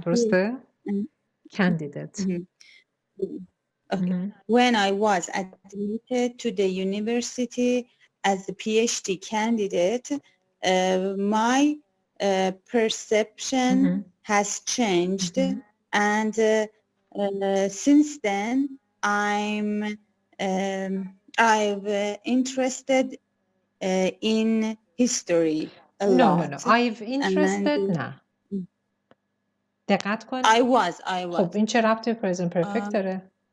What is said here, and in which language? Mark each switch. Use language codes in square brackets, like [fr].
[fa] درسته؟ candidate. [en] Okay. When I was admitted to the university as a PhD candidate, my perception has changed, and since then I've interested in history a lot. No. I've interested [fa] نه. دقت کن. [en] I was. [fa] خب این چه ربطی به present perfect داره؟